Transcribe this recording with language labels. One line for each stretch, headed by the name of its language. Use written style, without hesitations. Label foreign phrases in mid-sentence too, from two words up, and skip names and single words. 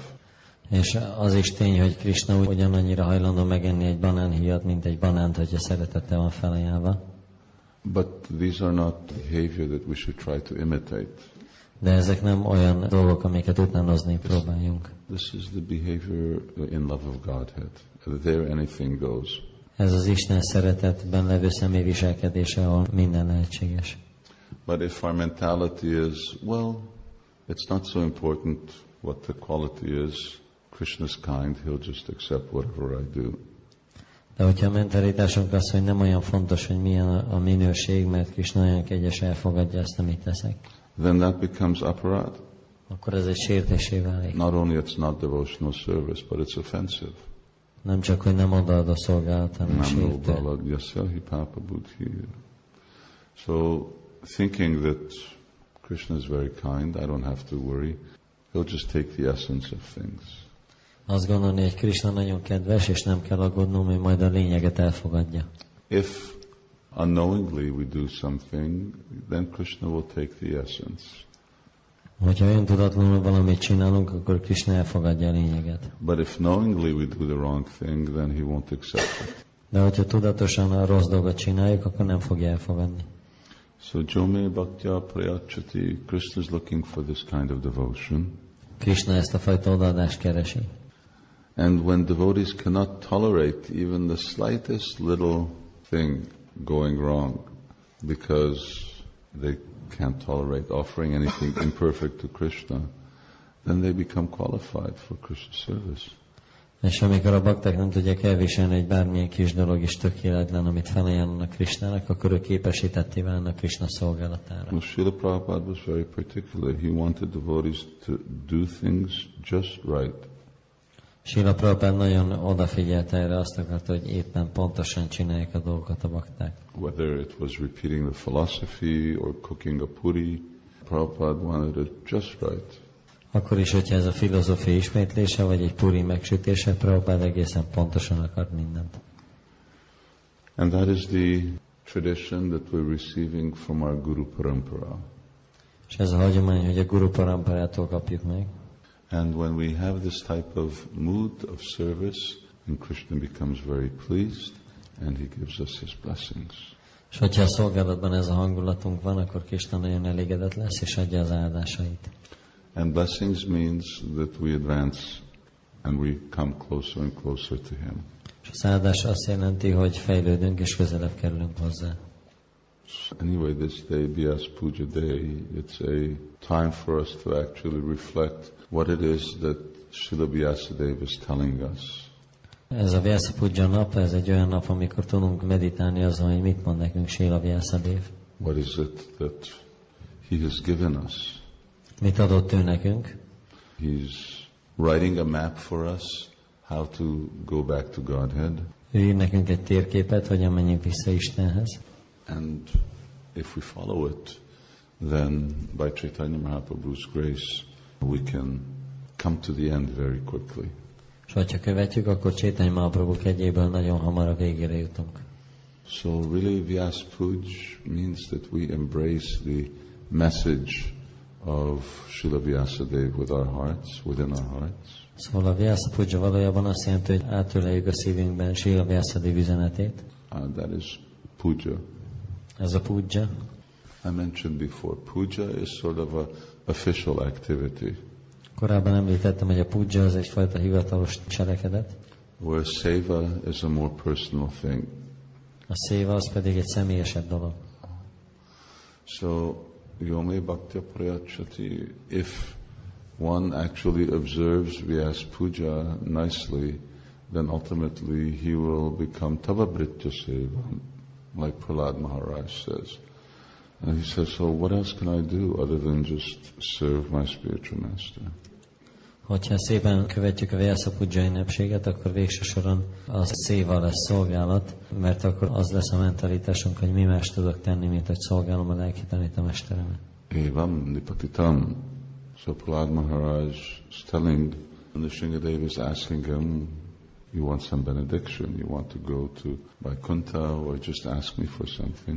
Hungarian: És az is tény, hogy Krishna ugyanannyira hajlandó megenni egy banánhíjat, mint egy banánt, hogyha szeretettel van felajánlva.
English: But these are not behavior that we should try to imitate.
Hungarian: De ezek nem olyan dolgok, amiket utánozni próbáljunk.
English: This is the behavior in love of Godhead. There anything goes.
Hungarian: Ez az Isten szeretetben levő személy viselkedése, ahol minden lehetséges.
English: But if our mentality is, well, it's not so important what the quality is, Krishna's kind, he'll just accept whatever I do.
Hungarian: De hogyha a mentalitásunk az, hogy nem olyan fontos, hogy milyen a minőség, mert Krishna olyan kegyes, elfogadja azt, amit teszek,
English: then that becomes aparad.
Hungarian: akkor ez egy sértésé válik.
English: Not only it's not devotional service, but it's offensive.
Hungarian: Nem csak, hogy nem odaad a szolgálat, hanem sértő.
English: So, thinking that Krishna is very kind, I don't have to worry. He'll just take the essence of things.
Hungarian: Azt gondolni, hogy Krishna nagyon kedves, és nem kell aggódnom, hogy majd a lényeget elfogadja.
English: If unknowingly we do something, then Krishna will take the essence.
Hungarian: Hogyha öntudatlanul valamit csinálunk, akkor Krishna elfogadja a lényeget.
English: But if knowingly we do the wrong thing, then he won't accept it.
Hungarian: De hogyha tudatosan a rossz dolgot csináljuk, akkor nem fogja elfogadni.
English: So
Sanskrit: Jome Bhaktya Prayachati,
English: Krishna is looking for this kind of devotion.
Hungarian: Krishna ezt a fajta odaadást keresi.
English: And when devotees cannot tolerate even the slightest little thing going wrong, because they can't tolerate offering anything imperfect to Krishna, then they become qualified for Krishna service.
Hungarian: És amikor a bakták nem tudják elviselni, hogy bármilyen kis dolog is tökéletlen, amit felajánlanak Krishnának, akkor ők képesítetté válnak Krishna szolgálatára.
English: Well, Sríla Prabhupáda was very particular. He wanted devotees to do things just right.
Hungarian: Sríla Prabhupáda nagyon odafigyelt erre, azt akarta, hogy éppen pontosan csinálják a dolgokat a bakták.
English: Whether it was repeating the philosophy or cooking a puri, Prabhupada wanted it just right.
Hungarian: Akkor is, hogyha ez a filozófia ismétlése, vagy egy puri megsütése, Prabhupáda egészen pontosan akart mindent.
English: And that is the tradition that we're receiving from our Guru Parampara.
Hungarian: És ez a hagyomány, hogy a Guru Paramparától kapjuk meg.
English: And when we have this type of mood of service, then Krishna becomes very pleased and he gives us his blessings.
Hungarian: És hogyha a szolgálatban ez a hangulatunk van, akkor Krisna nagyon elégedett lesz, és adja az áldásait.
English: And blessings means that we advance and we come closer and closer to Him.
Hungarian: És az áldás azt jelenti, hogy fejlődünk és közelebb kerülünk hozzá.
English: Anyway, this day, Vyasa Puja Day, it's a time for us to actually reflect what it is that Srila Vyasadeva is telling us.
Hungarian: Ez a Vyasa Puja nap, ez egy olyan nap, amikor tudunk meditálni azon, hogy mit mond nekünk Srila Vyasadeva.
English: What is it that He has given us?
Hungarian: Mit adott ő nekünk?
English: He's writing a map for us how to go back to Godhead.
Hungarian: Ő ír nekünk egy térképet, hogyan menjünk vissza Istenhez.
English: And if we follow it, then by Chaitanya Mahaprabhu's grace, we can come to the end very quickly.
Hungarian: És ha követjük, akkor Chaitanya Mahaprabhu kegyéből nagyon hamar a végére jutunk.
English: So really Vyasa Puja means that we embrace the message of Srila Vyasadeva with our hearts, within our hearts.
Hungarian: Szóval a Vyasa Puja valójában azt jelenti, hogy átöleljük a szívünkben Srila Vyasadeva üzenetét.
English: That is puja.
Hungarian: Ez a puja.
English: I mentioned before, puja is sort of a official activity,
Hungarian: Korábban említettem, hogy a puja az egyfajta hivatalos cselekedet.
English: where seva is a more personal thing.
Hungarian: A széva az pedig egy személyesebb dolog.
Sanskrit: So, Yome Bhaktya Prayachati,
English: if one actually observes Vyasa Puja nicely, then ultimately he will become
Sanskrit: Tavabritya Seva,
English: like Prahlad Maharaj says. And he says, so what else can I do other than just serve my spiritual master?
Hungarian: Hogyha szépen követjük a Vyasa Puja ünnepséget, akkor végső soron a széva lesz szolgálat, mert akkor az lesz a mentalitásunk, hogy mi más tudok tenni, mint hogy szolgálom a lelki tanítamesteremet.
Sanskrit: Evam nipatitam.
English: So Prahlad Maharaj is telling, and the Sringadeva is asking him, you want some benediction, you want to go to Vaikuntha, or just ask me for something.